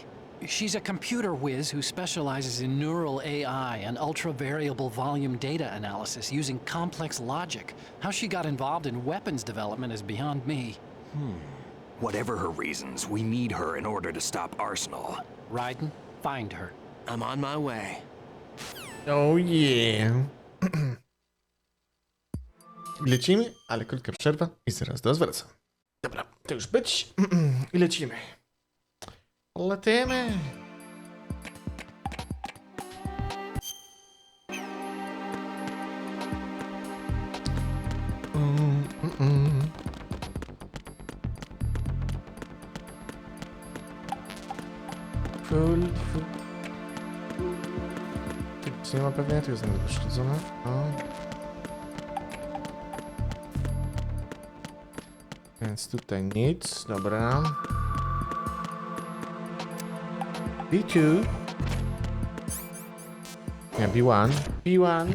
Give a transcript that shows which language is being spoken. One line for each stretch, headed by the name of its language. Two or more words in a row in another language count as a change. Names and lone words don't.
English: She's a computer whiz who specializes in neural AI and ultra-variable volume data analysis using complex logic. How she got involved in weapons development is beyond me. Whatever her reasons, we need her in order to stop Arsenal. Raiden, find her. I'm on my way. Oh yeah.
Polish: Lecimy, ale krótka przerwa i zaraz do was wracam. Dobra, to już być. I lecimy. Lecimy. Full. Tu nie ma pewnie, tu jest nawet poszkodzone. Więc tutaj nic, dobra. B2. Obi-Wan. Obi-Wan.